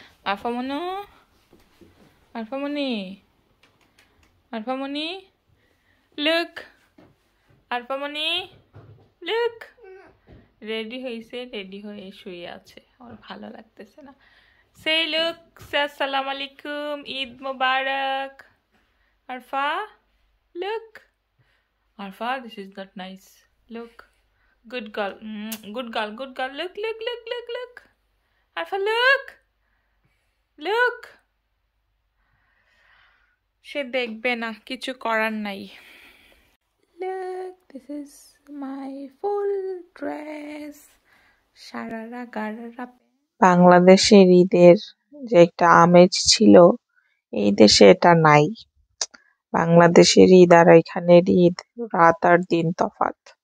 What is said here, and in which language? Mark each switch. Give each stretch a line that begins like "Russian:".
Bangla: আরফামনু, আরফামনি, আরফামনি look, আরফামনি look. Ready হয়েছে, ready হয়ে শুয়ে আছে, ওর ভালো লাগতেছে না। সে লুক, আসসালামু আলাইকুম, ঈদ মুবারক।
English: Arfa look, Arfa, this is not nice. Look, good girl, good girl, good girl. Look, look, look, look, look. Arfa, look, look.
Bangla: সে দেখবে না, কিছু করার নাই।
English: Look, this is my full dress. Sharara gharara.
Bangla: বাংলাদেশের ঈদের যে একটা আমেজ ছিল, এই দেশে এটা নাই। বাংলাদেশের ঈদ আর এখানের ঈদ রাত আর দিন তফাৎ।